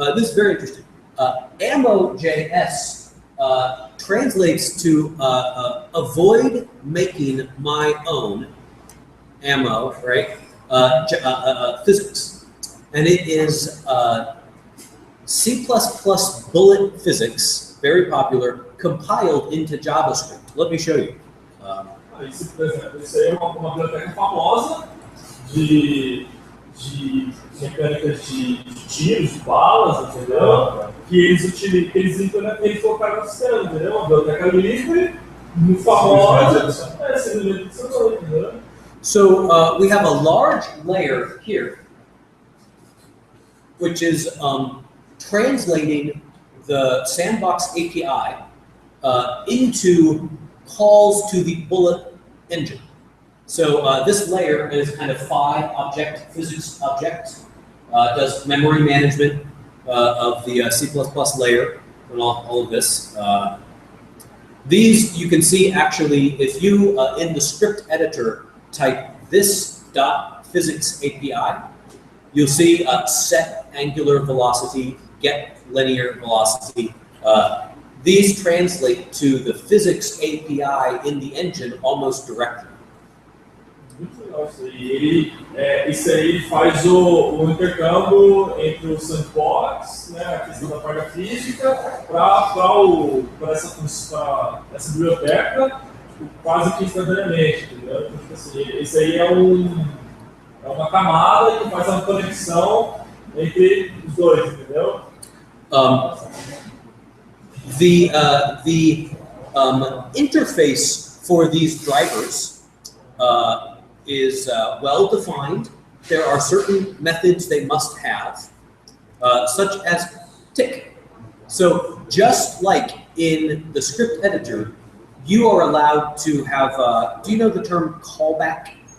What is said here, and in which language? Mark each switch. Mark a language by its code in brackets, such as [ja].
[en] This is very interesting. Ammo.js translates to avoid making my own ammo, right? Physics, and it is C++ bullet physics, very popular, compiled into JavaScript. Let me show you. [pt] Isso, por exemplo, isso aí é uma biblioteca famosa de mecânicas de tiros, de balas, entendeu? Que eles colocaram no sistema, entendeu? Uma biblioteca livre, muito famosa, simplesmente funcionou, entendeu? [en] So we have a large layer here, which is translating the Sandbox API into calls to the bullet engine. So this layer is kind of phi physics object, does memory management of the C++ layer and all of this. These you can see actually if you in the script editor type this .physics API, you'll see set angular velocity, get linear velocity. These translate to the physics API in the engine almost directly. [pt] Muito legal isso aí. Isso aí faz o intercâmbio entre o Sandbox, né, a questão da parte física, para essa biblioteca, quase que instantaneamente, entendeu? Então, tipo assim, isso aí é uma camada que faz uma conexão entre os dois, entendeu? [en] The interface for these drivers is well defined. There are certain methods they must have, such as tick. So just like in the script editor, you are allowed to have, do you know the term callback?